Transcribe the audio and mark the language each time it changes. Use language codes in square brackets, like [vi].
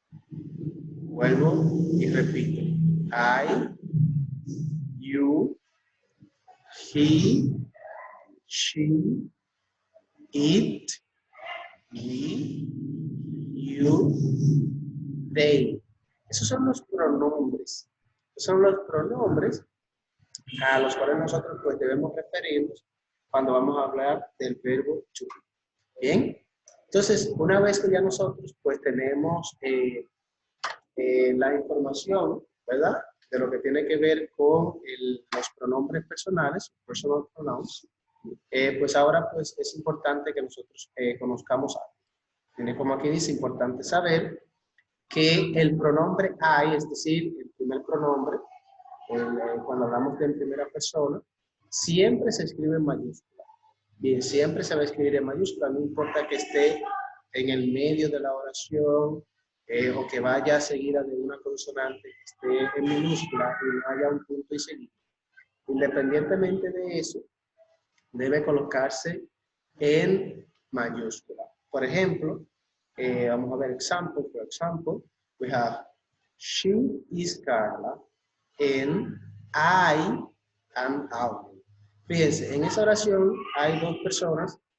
[es] Vuelvo y repito. [en] I, you, he, she, it, we, you, they. [es] Esos son los pronombres. Esos son los pronombres a los cuales nosotros pues debemos referirnos cuando vamos a hablar del verbo to be. Bien. Entonces, una vez que ya nosotros pues tenemos la información, ¿verdad? De lo que tiene que ver con los pronombres personales, personal pronouns, pues ahora pues es importante que nosotros conozcamos algo. Tiene como aquí dice, importante saber que el pronombre I, es decir, el primer pronombre, cuando hablamos de en primera persona, siempre se escribe en mayúscula. Bien, siempre se va a escribir en mayúscula, no importa que esté en el medio de la oración, o que vaya seguida de una consonante que esté en minúscula y no haya un punto y seguido. Independientemente de eso, debe colocarse en mayúscula. Por ejemplo, vamos a ver example. [en] For example, we have she is Carla and I am Alvin. [es] Fíjense, en esa oración hay dos personas.